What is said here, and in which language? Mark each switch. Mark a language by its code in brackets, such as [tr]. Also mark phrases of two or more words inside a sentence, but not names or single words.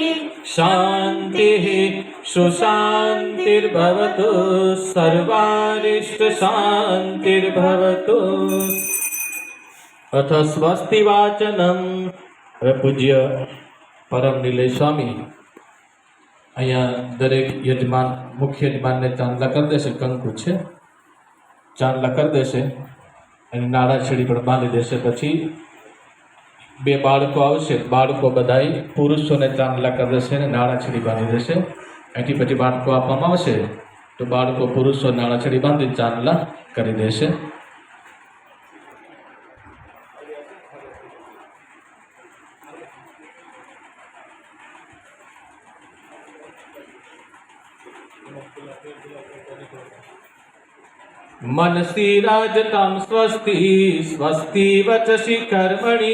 [sa] शान्तिः सुशान्तिर्भवतु सर्वारिष्टशान्तिर्भवतु। अथ स्वस्ति वाचनम्। [gu] पूज्य परम निलय स्वामी અહીંયા દરેક યજમાન મુખ્ય યજમાનને ચાંદલા કરી દેશે, કંકુ છે ચાંદલા કરી દેશે અને નાળા છેડી પણ બાંધી દેશે. પછી બે બાળકો આવશે, બાળકો બધાય પુરુષોને ચાંદલા કરી દેશે અને નાળા છેડી બાંધી દેશે. અહીંથી પછી બાળકો આપવામાં આવશે તો બાળકો પુરુષો નાળા છેડી બાંધી ચાંદલા કરી દેશે. [sa] मनसि राजतां स्वस्ति स्वस्ति वचसि कर्मणि